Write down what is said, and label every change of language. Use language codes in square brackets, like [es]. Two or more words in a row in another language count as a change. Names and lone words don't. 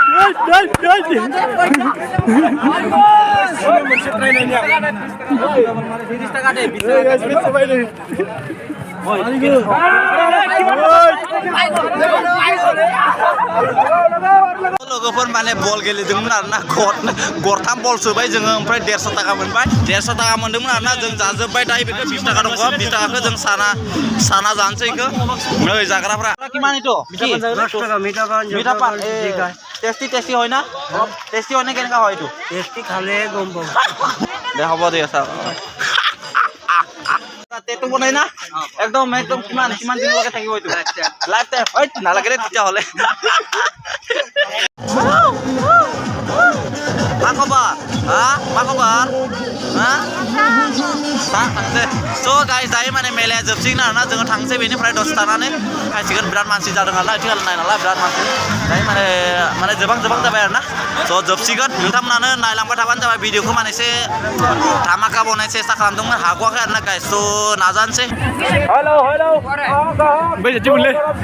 [brx] लोगोफोर माने बल गेलेदोंमोन आरोना गरथाम बल सोबाय जोङो ओमफ्राय 150 टाका मोनबाय 150 टाका मोनदोंमोन आरोना जों जाजोब्बाय दायो बेखौ 20 टाका दङ 20 टाकाखौ जों साना जानोसै इखो नै जाग्राफ्रा [as] কিমান इतो 10 টাকা মিঠা পান টেস্টি হয় না টেস্টি হয় না কেনেকা হয় ইটো টেস্টি খালে গম পাব দে হ'ব দে স্যার তেটো বনাই না একদম কিমান দিন লগে থাকিব ইটো [en] life time [as] ওই নালাগে রে তেতিয়া হলে [brx] मा खबर थांसै स' गाइस दायो माने मेलाया जोबसिगोन आरोना जोङो थांसै बेनिफ्राय दसे थानानै फैसिगोन बिराद मानसि जादों नालाय आथिखाल नाय नालाय बिराद मानसि दायो माने जोबां जाबाय आरोना स' जोबसिगोन नोंथांमोनानो नायलांबाय थाबानो जाबाय भिडिअखौ माने एसे धामाका बनायनो सेस्था खालामदोंमोन हागवाखै आरोना गाइस स' नाजानोसै हेलौ बै जेबोले